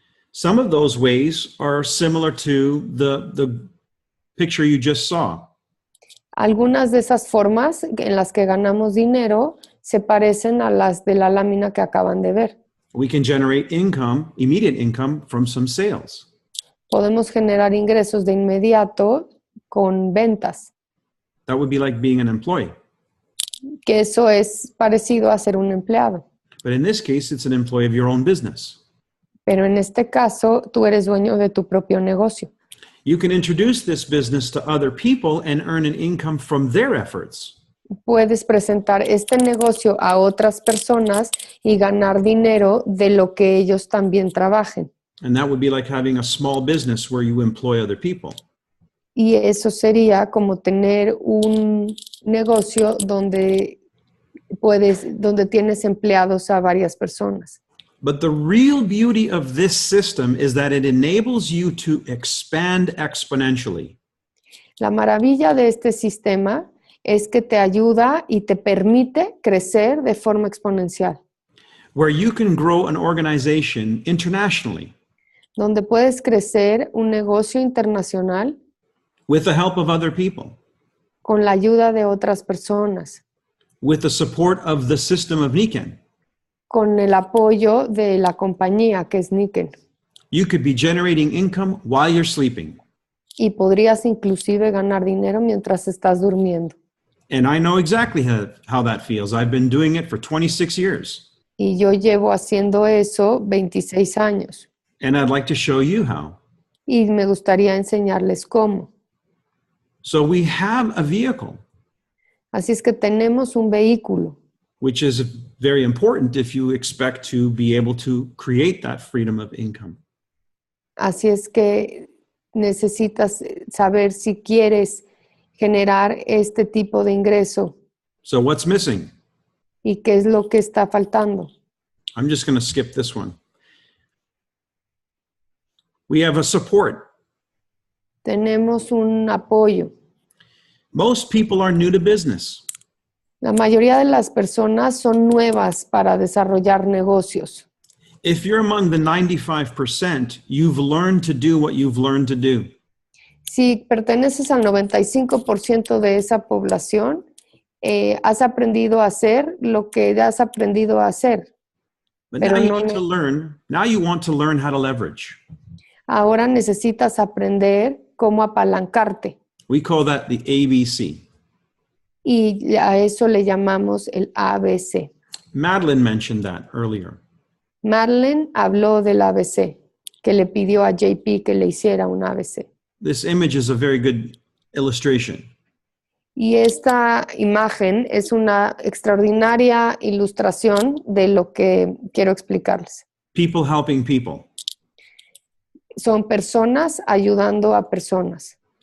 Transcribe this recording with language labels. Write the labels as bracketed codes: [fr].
[en] Some of those ways are similar to the picture you just saw. [es] Algunas de esas formas en las que ganamos dinero se parecen a las de la lámina que acaban de ver. [en] We can generate income, immediate income, from some sales. [es] Podemos generar ingresos de inmediato con ventas, [en] That would be like being an employee. [es] que eso es parecido a ser un empleado. [en] But in this case, it's an employee of your own business. [es] Pero en este caso, tú eres dueño de tu propio negocio. [en] You can introduce this business to other people and earn an income from their efforts. [es] Puedes presentar este negocio a otras personas y ganar dinero de lo que ellos también trabajen. [en] And that would be like having a small business where you employ other people. [es] Y eso sería como tener un negocio donde tienes empleados a varias personas. [en] But the real beauty of this system is that it enables you to expand exponentially. [es] La maravilla de este sistema es que te ayuda y te permite crecer de forma exponencial, [en] Where you can grow an organization internationally [es] donde puedes crecer un negocio internacional [en] with the help of other people, [es] con la ayuda de otras personas, [en] with the support of the system of Nikken. [es] con el apoyo de la compañía que es Nikken. [en] You could be generating income while you're sleeping. [es] Y podrías inclusive ganar dinero mientras estás durmiendo. [en] And I know exactly how that feels. I've been doing it for 26 years. [es] Y yo llevo haciendo eso 26 años. [en] And I'd like to show you how. [es] Y me gustaría enseñarles cómo. [en] So we have a vehicle, [es] Así es que tenemos un vehículo, [en] which is very important if you expect to be able to create that freedom of income. [es] así es que necesitas saber si quieres generar este tipo de ingreso [en] So what's missing? [es] y qué es lo que está faltando. [en] I'm just going to skip this one. We have a support. [es] Tenemos un apoyo. [en] Most people are new to business. [es] La mayoría de las personas son nuevas para desarrollar negocios. [en] If you're among the 95%, you've learned to do what you've learned to do. [es] Si perteneces al 95% de esa población, has aprendido a hacer lo que has aprendido a hacer. [en] But [es] Pero [en] now you [es] no [en] need ne- to learn, now you want to learn how to leverage. [es] Ahora necesitas aprender cómo apalancarte [en] We call that the ABC. [es] y a eso le llamamos el ABC. [en] Madeline mentioned that earlier. [es] Marlene habló del ABC, que le pidió a JP que le hiciera un ABC. [en] This image is a very good illustration. [es] Y esta imagen es una extraordinaria ilustración de lo que quiero explicarles. [en] People helping people. [es] Son personas ayudando a personas.